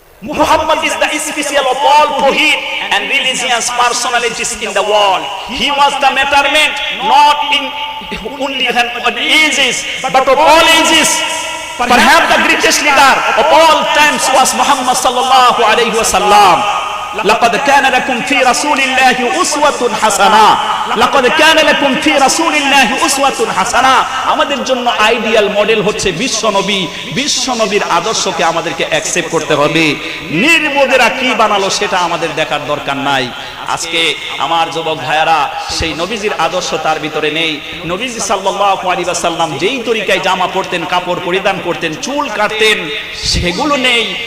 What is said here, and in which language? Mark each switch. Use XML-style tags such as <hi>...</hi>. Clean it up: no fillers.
<en>Muhammad is the special of all Tawhid and religious personalities in the world. He was the betterment not in only ages but of all ages. Perhaps the greatest leader of all times was Muhammad sallallahu alayhi wa sallam.</en> <ar>لقد كان لكم في رسول الله أسوة حسنة. لقد كان لكم في رسول الله أسوة حسنة.</ar> <bn>আমাদের জন্য ideal model হচ্ছে বিশ্বনবী। বিশ্বনবীর আদর্শকে আমাদেরকে accept করতে হবে। নির্বোধেরা কি বানালো সেটা আমাদের দেখার দরকার নাই। আজকে আমার যুবক ভাইয়ারা, সেই নবীজির আদর্শ তার ভিতরে নেই। নবীজি সাল্লাল্লাহু আলাইহি ওয়াসাল্লাম যেই তরিকায় জামা পরতেন, কাপড় পরিধান করতেন, চুল কাটতেন, সেগুলো নেই।</bn>